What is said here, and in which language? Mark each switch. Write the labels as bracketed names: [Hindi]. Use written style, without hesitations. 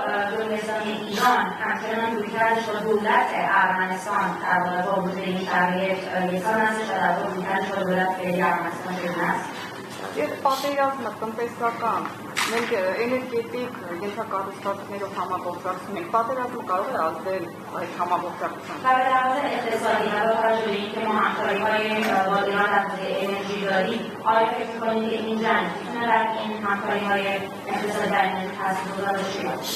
[Persian] جمهوری اسلامی ایران همچنان رویکردش با دولت ارمنستان در واقع با وجود این شرایط یکسان هستش و در واقع رویکردش با دولت فعلی ارمنستان چگونه است؟ [Armenian] Եվ պատերազմը տնտեսական, մենք էներգետիկ ենթակառուցվածքներով համագործակցում ենք, պատերազմը կարող է ազդել այդ համագործակցությանը։ [Persian] در لحاظ اقتصادی و با توجه به اینکه ما همکاری‌های با ایران در حوزه انرژی داریم، آیا فکر می‌کنید که این جنگ می‌تونه در این همکاری‌های اقتصادی در این تاثیرگذار باشه؟